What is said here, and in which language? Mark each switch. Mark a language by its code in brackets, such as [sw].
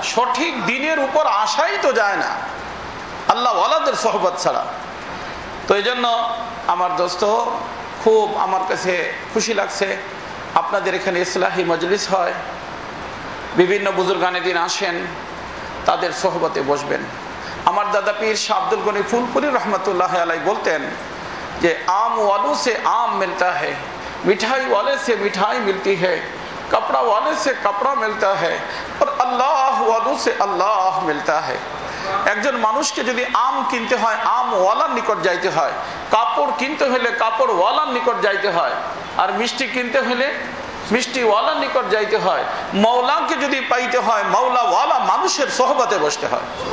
[bn] সঠিক দিনের উপর আশাই তো যায় না আল্লাহ ওয়ালাদের সোহবত ছাড়া। তো এই জন্য আমার দোস্ত, খুব আমার কাছে খুশি লাগছে আপনাদের এখানে ইসলাহি মজলিস হয়, বিভিন্ন বুজুর্গানে দিন আসেন, তাদের সোহবতে বসবেন। আমার দাদা পীর শাহ আব্দুল গনি ফুলপুরি রহমতুল্লাহ আলাই বলতেন যে [hi] आम वालों से आम मिलता है, मिठाई वाले से मिठाई मिलती है, कपड़ा वाले से कपड़ा मिलता है और अल्लाह वालों से अल्लाह मिलता है। [bn] একজন মানুষকে যদি আম কিনতে হয় আম ওয়ালার নিকট যাইতে হয়, কাপড় কিনতে হলে কাপড় ওয়ালার নিকট যাইতে হয়, আর মিষ্টি কিনতে হলে মিষ্টি ওয়ালার নিকট যাইতে হয়। মওলাকে যদি পাইতে হয় মওলা ওয়ালা মানুষের সোহবতে বসতে হয়।